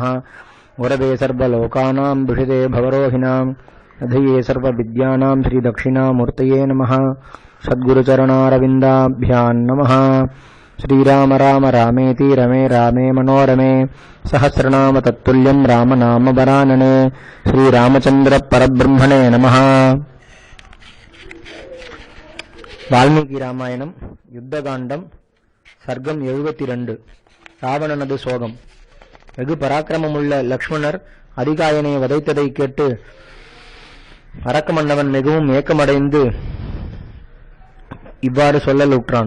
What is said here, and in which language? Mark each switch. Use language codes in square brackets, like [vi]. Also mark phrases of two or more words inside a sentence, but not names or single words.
[sa] गुरवे सर्वलोकानां विषिते भवरोहिणां अधये सर्वविद्यानां श्री दक्षिणामूर्तये नमः। सद्गुरुचरणारविन्दाभ्यां नमः। श्रीराम राम रामेति रमे रामे मनोरमे सहस्रनाम तत्तुल्यं राम नाम वरानने। श्रीरामचंद्र परब्रह्मणे नमः। [ta] வால்மீகி ராமாயணம் யுத்தகாண்டம் சர்க்கம் 72. ராவணனது சோகம். வெகு பராக்கிரமமுள்ள லக்ஷ்மணர் அதிகாயனை வதைத்ததை கேட்டு அரக்க மன்னவன் மிகவும் ஏக்கமடைந்து இவ்வாறு சொல்லலுற்றான்.